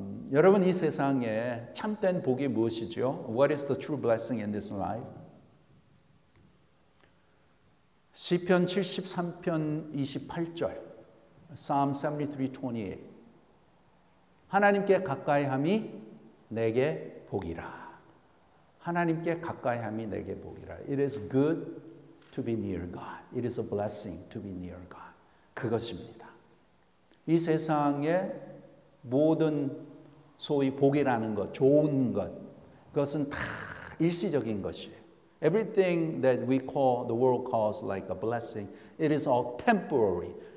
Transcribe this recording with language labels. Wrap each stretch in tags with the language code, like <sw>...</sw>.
<ko>여러분 이 세상에 참된 복이 무엇이죠?</ko> <en>What is the true blessing in this life?</en> <ko>시편 73편 28절 Psalm 73:28 하나님께 가까이함이 내게 복이라. 하나님께 가까이함이 내게 복이라.</ko> <en>It is good to be near God. It is a blessing to be near God.</en> <ko>그것입니다. 이 세상의 모든 소위 복이라는 것, 좋은 것, 그것은 다 일시적인 것이에요.</ko> <en>Everything that we call, the world calls like a blessing, it is all temporary.</en>